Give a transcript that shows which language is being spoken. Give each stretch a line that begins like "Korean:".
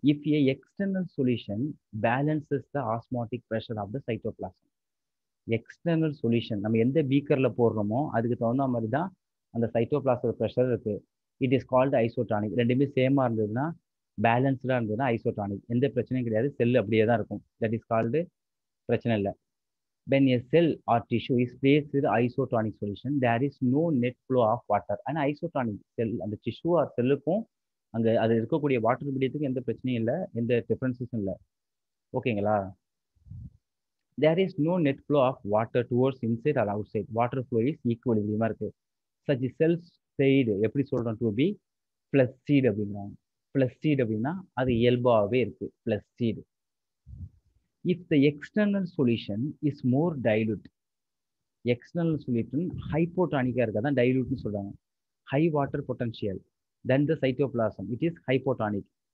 English: If a external solution balances the osmotic pressure of the cytoplasm.
Tamil: External solution நம்ம எந்த பீக்கரில் போடுறோமோ அதுக்கு தகுந்த மாதிரி தான் அந்த சைட்டோபிளாசம் ப்ரெஷர் இருக்குது.
English: It is called isotonic.
Tamil: ரெண்டுமே சேமாக இருந்ததுன்னா, பேலன்ஸ்டாக இருந்ததுன்னா ஐசோடானிக். எந்த பிரச்சனையும் கிடையாது, செல் அப்படியே தான் இருக்கும்.
English: that is called
Tamil: பிரச்சனை இல்லை.
English: when a cell or tissue is placed with isotonic solution, there is no net flow of water. And isotonic cell
Tamil: அந்த
English: tissue or
Tamil: செல்லுக்கும் அங்கே அது இருக்கக்கூடிய வாட்டர் மீடியத்துக்கு எந்த பிரச்சனையும் இல்லை, எந்த டிஃப்ரென்ஸஸும் இல்லை. ஓகேங்களா?
English: there is no net flow of water towards inside or outside. Water flow is equilibrium
Tamil: இருக்கு.
English: such cells said
Tamil: எப்படி சொல்றோம்?
English: to be flaccid
Tamil: அப்படிங்கிறாங்க. flaccid அப்படின்னா அது இயல்பாகவே இருக்கு. flaccid.
English: if the external solution is more dilute,
Tamil: external solution ஹைப்போடானிக்காக இருக்கா தான் டைலூட்னு சொல்கிறாங்க.
English: High water potential then the cytoplasm it is hypotonic.